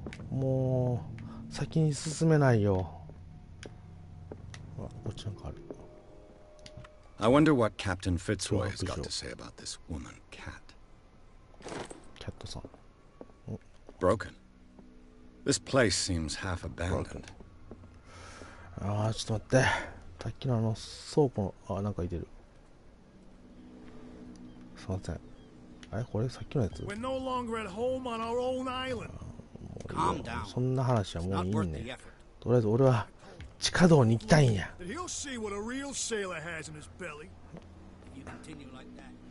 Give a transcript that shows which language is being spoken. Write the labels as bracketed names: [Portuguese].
[Japanese] もう先に進めないよ。あ、こっちなんかある。 [English] I wonder what Captain Fitzroy has got to say about this woman, Cat. [Japanese] キャットさん。 [English] Broken. This place seems half abandoned. [Japanese] ああ、ちょっと待って。さっきの倉庫の、なんかいてる。すいません。あれこれさっきのやつ？ [English] We're no longer at home on our own island. [Japanese] そんな話はもういいね。とりあえず俺は地下道に行きたいんや。 [English] He'll see what a real sailor has in his belly. If you continue like that.